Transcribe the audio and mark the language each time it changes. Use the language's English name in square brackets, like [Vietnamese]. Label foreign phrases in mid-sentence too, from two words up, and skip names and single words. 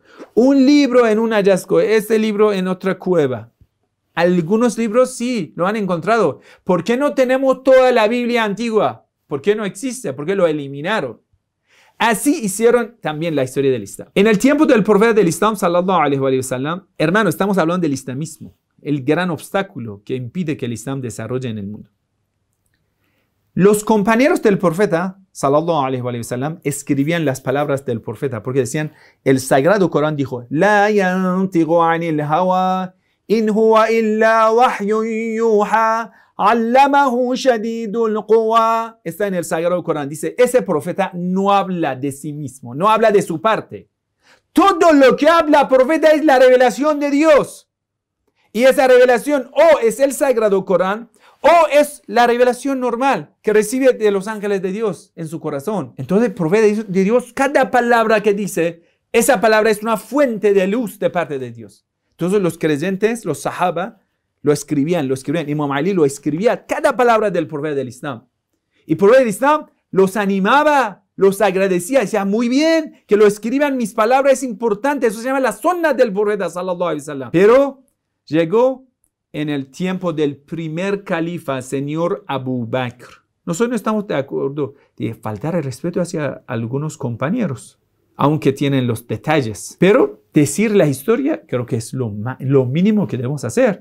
[Spanish] Un libro en un hallazgo, este libro en otra cueva. Algunos libros sí lo han encontrado. ¿Por qué no tenemos toda la Biblia antigua? ¿Por qué no existe? ¿Por qué lo eliminaron? Así hicieron también la historia del Islam. En el tiempo del profeta del Islam, [Arabic] صلى الله عليه وسلم, [Spanish] hermano, estamos hablando del islamismo, el gran obstáculo que impide que el Islam desarrolle en el mundo. Los compañeros del profeta, [Arabic] صلى الله عليه وسلم, [Spanish] escribían las palabras del profeta porque decían, el sagrado Corán dijo, [Arabic] لا ينطق عن الهوى إن هو إلا وحي يوحى علمه شديد القوى. [Spanish] Está en el sagrado Corán. Dice, ese profeta no habla de sí mismo, no habla de su parte. Todo lo que habla el profeta es la revelación de Dios. Y esa revelación o es el sagrado Corán o es la revelación normal que recibe de los ángeles de Dios en su corazón. Entonces el profeta de Dios, cada palabra que dice, esa palabra es una fuente de luz de parte de Dios. Entonces los creyentes, los sahaba, lo escribían. Imam Ali lo escribía, cada palabra del profeta del Islam. Y el profeta del Islam los animaba, los agradecía, decía, muy bien, que lo escriban mis palabras, es importante. Eso se llama la sunnah del profeta, [Arabic] صلى الله عليه وسلم. [Spanish] Pero llegó en el tiempo del primer califa, señor Abu Bakr. Nosotros no estamos de acuerdo de faltar el respeto hacia algunos compañeros, aunque tienen los detalles. Pero decir la historia creo que es lo mínimo que debemos hacer.